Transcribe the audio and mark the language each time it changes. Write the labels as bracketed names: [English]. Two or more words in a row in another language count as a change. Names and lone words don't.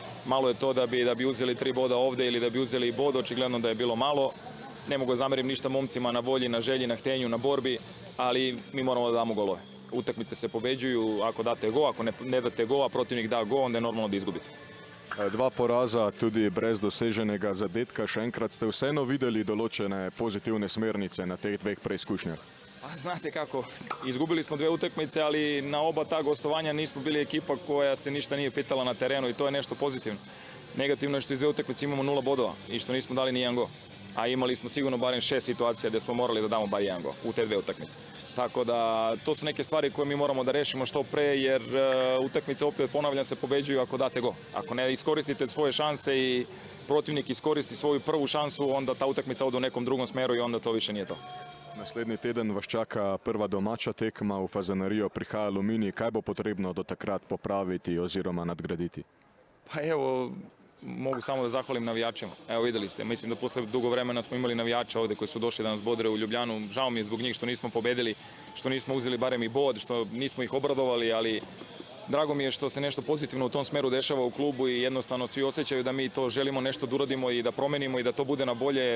[Serbian] Malo je to da bi uzeli 3 boda ovde ili da bi uzeli bod, očigledno da je bilo malo. Ne mogu zamerim ništa momcima na volji, na želji, na htenju, na borbi, ali mi moramo da damo golove. Utakmice se pobeđuju, ako date go, ako ne date go, a protivnik da go, onda je normalno da izgubite. [Slovenian] 2 poraza, tudi brez doseženega zadetka. Še enkrat ste vseeno videli določene pozitivne smernice na teh 2 preizkušnjah? [Serbian] A znate kako, izgubili smo 2 utakmice, ali na oba ta gostovanja nismo bili ekipa koja se ništa nije pitala na terenu i to je nešto pozitivno. Negativno je što iz 2 utakmice imamo 0 bodova i što nismo dali ni 1 go. A imali smo sigurno barem 6 situacija gdje smo morali da damo bar 1 go u te 2 utakmice. Tako da to su neke stvari koje mi moramo da rešimo što pre, jer utakmice, opet ponavljam, se pobeđuju ako date go. Ako ne iskoristite svoje šanse i protivnik iskoristi svoju prvu šansu, onda ta utakmica ode u nekom drugom smeru i onda to više nije to. [Slovenian] Naslednji teden vas čaka prva domača tekma, v Fazaneriju prihaja Aluminij. Kaj bo potrebno do takrat popraviti oziroma nadgraditi? [Serbian] Pa evo, mogu samo da zahvalim navijačima. Evo, videli ste, mislim da posle dugo vremena smo imali navijača ovde koji su došli da nas bodre u Ljubljanu. Žao mi je zbog njih što nismo pobedili, što nismo uzeli barem i bod, što nismo ih obradovali, ali drago mi je što se nešto pozitivno u tom smeru dešava u klubu i jednostavno svi osjećaju da mi to želimo nešto da uradimo i da promenimo i da to bude na bolje.